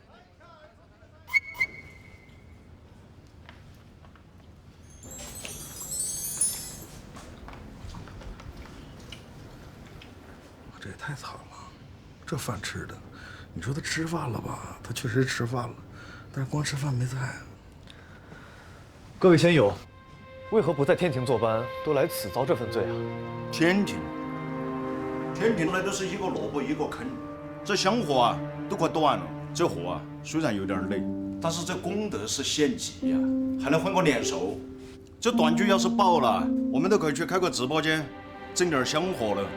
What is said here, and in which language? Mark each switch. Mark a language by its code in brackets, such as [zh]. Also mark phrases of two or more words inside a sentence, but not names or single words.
[zh] 這也太慘了，這飯吃的，你說他吃飯了吧？他確實吃飯了，但是光吃飯沒菜啊。各位仙友，為何不在天庭坐班，都來此遭這份罪啊？天庭來都是一個蘿蔔一個坑，這香火啊都快端了。這活啊雖然有點累，但是這功德是顯吉呀，還能換個年獸。這短劇要是爆了，我們都可以去開個直播間，整點香火了。